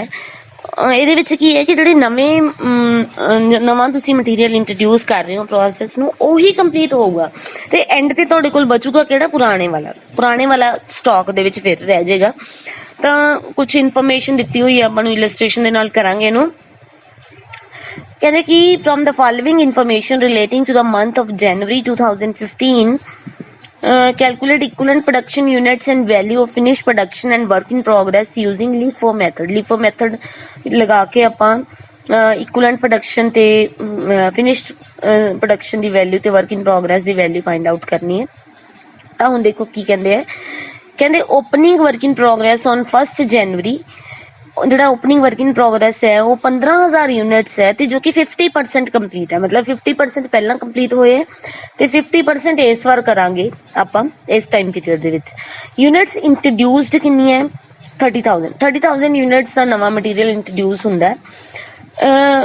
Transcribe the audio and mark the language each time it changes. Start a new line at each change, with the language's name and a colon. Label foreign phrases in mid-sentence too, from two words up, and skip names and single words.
Punjabi: ਇਹਦੇ ਵਿੱਚ ਕੀ ਹੈ ਕਿ ਜਿਹੜੇ ਨਵਾਂ ਤੁਸੀਂ
English: material introduce
Punjabi: ਕਰ ਰਹੇ ਹੋ ਪ੍ਰੋਸੈਸ ਨੂੰ ਉਹੀ ਕੰਪਲੀਟ ਹੋਊਗਾ ਤੇ ਐਂਡ ਤੇ ਤੁਹਾਡੇ ਕੋਲ ਬਚੂਗਾ ਕਿਹੜਾ, ਪੁਰਾਣੇ ਵਾਲਾ ਸਟਾਕ ਦੇ ਵਿੱਚ ਫਿਰ ਰਹਿ ਜਾਏਗਾ। ਤਾਂ ਕੁਝ ਇਨਫੋਰਮੇਸ਼ਨ ਦਿੱਤੀ ਹੋਈ ਹੈ ਆਪਾਂ ਨੂੰ, ਇਲਸਟ੍ਰੇਸ਼ਨ ਦੇ ਨਾਲ ਕਰਾਂਗੇ ਇਹਨੂੰ। ਕਹਿੰਦੇ ਕਿ
English: from the following information relating to the month of January 2015 calculate equivalent production units and value of finished production and work in progress using LIFO method। LIFO method
Punjabi: ਲਗਾ ਕੇ ਆਪਾਂ
English: equivalent production
Punjabi: ਤੇ
English: finished production
Punjabi: ਦੀ value ਤੇ
English: work in progress
Punjabi: ਦੀ value
English: find out
Punjabi: ਕਰਨੀ ਹੈ। ਤਾਂ ਹੁਣ ਦੇਖੋ ਕੀ ਕਹਿੰਦੇ ਆ, ਕਹਿੰਦੇ
English: opening work in progress on 1st January,
Punjabi: ਜਿਹੜਾ
English: opening work in progress
Punjabi: ਹੈ ਉਹ 15,000 ਯੂਨਿਟਸ ਹੈ ਤੇ ਜੋ ਕਿ 50% ਕੰਪਲੀਟ ਹੈ, ਮਤਲਬ 50% ਪਹਿਲਾਂ ਕੰਪਲੀਟ ਹੋਏ ਹੈ ਤੇ 50% ਇਸ ਵਾਰ ਕਰਾਂਗੇ ਆਪਾਂ ਇਸ
English: time period
Punjabi: ਦੇ ਵਿੱਚ।
English: units introduced
Punjabi: ਕਿੰਨੀ ਹੈ 30,000 ਯੂਨਿਟਸ ਦਾ ਨਵਾਂ
English: material introduce
Punjabi: ਹੁੰਦਾ ਹੈ।